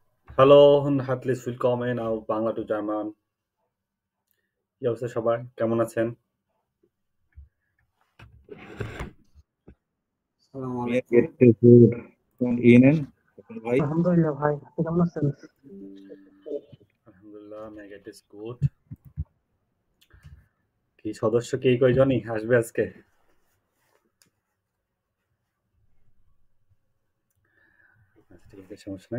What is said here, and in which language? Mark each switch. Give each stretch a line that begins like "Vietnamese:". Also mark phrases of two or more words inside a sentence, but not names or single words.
German: Hallo und herzlich willkommen auf বাংলা টু জার্মান।
Bangla: কি অবস্থা সবার? কেমন আছেন? আসসালামু
German: Mir
Bangla: আলাইকুম।
German: geht es gut. Und Ihnen?
Bangla: ভাই আলহামদুলিল্লাহ ভাই, আপনি কেমন আছেন? আলহামদুলিল্লাহ, মেঘ
English: it is good.
Bangla: কি সদস্য কি কয়জনই আসবে আজকে? আচ্ছা, ঠিক আছে, সমস্যা নাই।